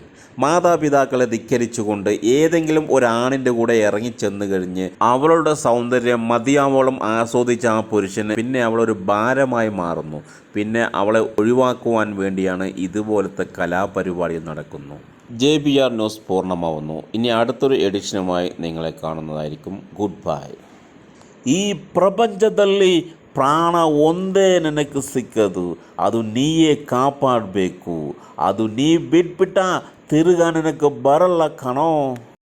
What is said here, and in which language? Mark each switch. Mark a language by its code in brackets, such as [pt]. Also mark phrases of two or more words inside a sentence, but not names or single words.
[ml] മാതാപിതാക്കളെ ധിക്കരിച്ചുകൊണ്ട് ഏതെങ്കിലും ഒരാണിൻ്റെ കൂടെ ഇറങ്ങിച്ചെന്ന് കഴിഞ്ഞ് അവളുടെ സൗന്ദര്യം മതിയാവോളം ആസ്വദിച്ച ആ പുരുഷന് പിന്നെ അവളൊരു ഭാരമായി മാറുന്നു. പിന്നെ അവളെ ഒഴിവാക്കുവാൻ വേണ്ടിയാണ് ഇതുപോലത്തെ കലാപരിപാടി നടക്കുന്നു. JBR ന്യൂസ് പൂർണ്ണമാവുന്നു. ഇനി അടുത്തൊരു എഡിഷനുമായി നിങ്ങളെ കാണുന്നതായിരിക്കും. [en] Good bye. [kn] ಈ ಪ್ರಪಂಚದಲ್ಲಿ ಪ್ರಾಣ ಒಂದೇ ನನಗೆ ಸಿಕ್ಕದು, ಅದು ನೀಯೇ ಕಾಪಾಡಬೇಕು. ಅದು ನೀ ಬಿಟ್ಬಿಟ್ಟ ತಿರುಗಾ ನನಗೆ ಬರಲ್ಲ ಕಣೋ.